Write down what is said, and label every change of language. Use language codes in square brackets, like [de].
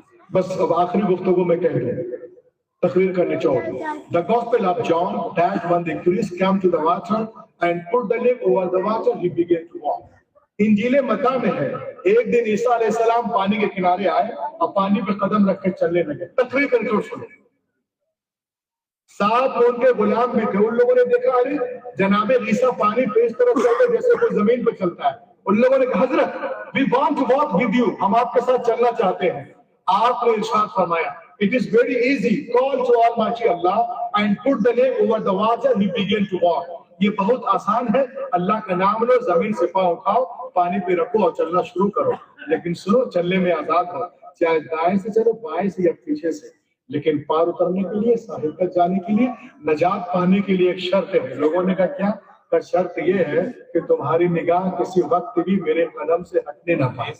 [ur] بس اب آخری گفتگو میں کہہ دوں, تقریر کرنے چاہوں. [en] The Gospel of John, that when the priest came to the water and put the leg over the water, he began to walk. [ur] انجیل متی میں ہے, ایک دن عیسیٰ علیہ السلام پانی کے کنارے آئے اور پانی پہ قدم رکھ کے چلنے لگے. تقریر کر کے سنو. 7 ان کے غلام بھی تھے. ان لوگوں نے دیکھا ارے جناب عیسیٰ پانی پہ اس طرح چلتے جیسے کوئی زمین پہ چلتا ہے. ان لوگوں نے کہا حضرت [en] we want to walk with you, [ur] ہم آپ کے ساتھ چلنا چاہتے ہیں. آپ نے ارشاد فرمایا [en] it is very easy, call to Almighty Allah and put the leg over the water, he began to walk. [ur] یہ بہت آسان ہے, اللہ کا نام لو, زمین سے پاؤں اٹھاؤ, پانی پہ رکھو اور چلنا شروع کرو. لیکن سنو, چلنے میں آزاد ہو, چاہے دائیں سے چلو, بائیں سے یا پیچھے سے. لیکن پار اترنے کے لیے, ساحل تک جانے کے لیے, نجات پانے کے لیے ایک شرط ہے. لوگوں نے کہا کیا؟ کہ شرط یہ ہے کہ تمہاری نگاہ کسی وقت بھی میرے قدم سے ہٹنے نہ پائے.